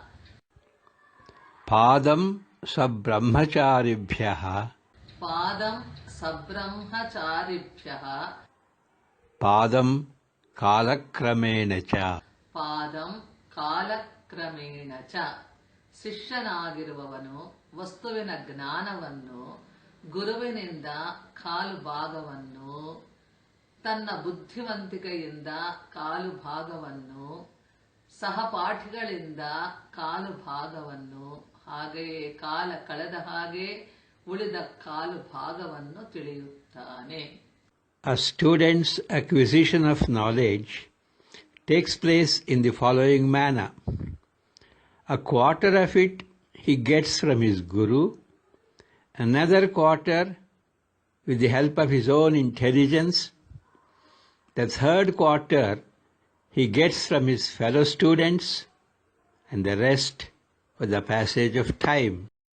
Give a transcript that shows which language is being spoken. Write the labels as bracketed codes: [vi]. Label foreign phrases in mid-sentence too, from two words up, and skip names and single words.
[sa] पादं सब्रह्मचारिभ्यः पादं सब्रह्मचारिभ्यः पादं कालक्रमेण च ಪಾದಂ ಕಾಲಕ್ರಮೇಣ ಚ [kn] ಶಿಷ್ಯನಾಗಿರುವವನು ವಸ್ತುವಿನ ಜ್ಞಾನವನ್ನು ಗುರುವಿನಿಂದ ಕಾಲು ಭಾಗವನ್ನು ತನ್ನ ಬುದ್ಧಿವಂತಿಕೆಯಿಂದ ಕಾಲು ಭಾಗವನ್ನು ಸಹಪಾಠಿಗಳಿಂದ ಕಾಲು ಭಾಗವನ್ನು ಹಾಗೆಯೇ ಕಾಲ ಕಳೆದ ಹಾಗೆ ಉಳಿದ ಕಾಲು ಭಾಗವನ್ನು ತಿಳಿಯುತ್ತಾನೆ. [en] A student's acquisition of knowledge takes place in the following manner. A quarter of it he gets from his guru, another quarter with the help of his own intelligence, the third quarter he gets from his fellow students, and the rest with the passage of time.